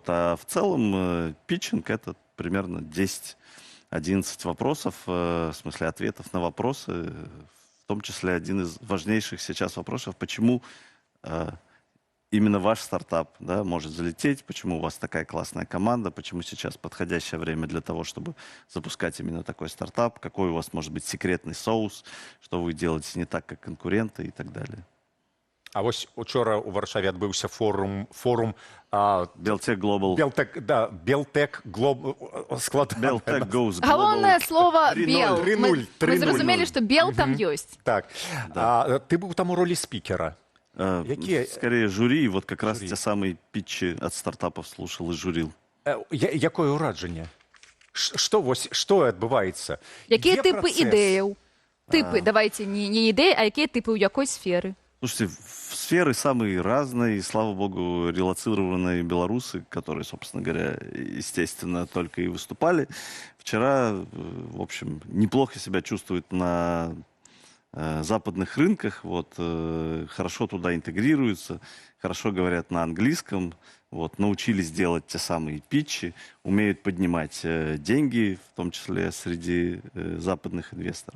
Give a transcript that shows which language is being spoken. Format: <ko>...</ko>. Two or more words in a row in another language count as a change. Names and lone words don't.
<ru>А в целом питчинг — это примерно 10-11 вопросов, в смысле ответов на вопросы, в том числе один из важнейших сейчас вопросов, почему именно ваш стартап, да, может залететь, почему у вас такая классная команда, почему сейчас подходящее время для того, чтобы запускать именно такой стартап, какой у вас может быть секретный соус, что вы делаете не так, как конкуренты и так далее.</ru> <be>А вось учора ў Варшаве адбыўся форум Белтек Global. Белтек Global Белтек</be> <en>goes global.</en> <be>Галоўнае слово «бел». 3:0, Мы 3:0. зразумелі, што бел там ёсць. Так. Ты быў там у ролі спікера.</be> <ru>Скорее жюри, и вот как раз те самые питчи от стартапов слушал и журил.</ru> <be>Якое ўражанне? Што адбываецца? Якія Є типы працэс? ідэяў? Типы, давайте, не ідэі, а якія типы, ў якой сферы?</be> <ru>Слушайте, сферы самые разные, и, слава богу, релоцированные белорусы, которые, собственно говоря, естественно, только и выступали. Вчера, в общем, неплохо себя чувствуют на западных рынках, вот, хорошо туда интегрируются, хорошо говорят на английском, вот, научились делать те самые питчи, умеют поднимать деньги, в том числе среди западных инвесторов.</ru>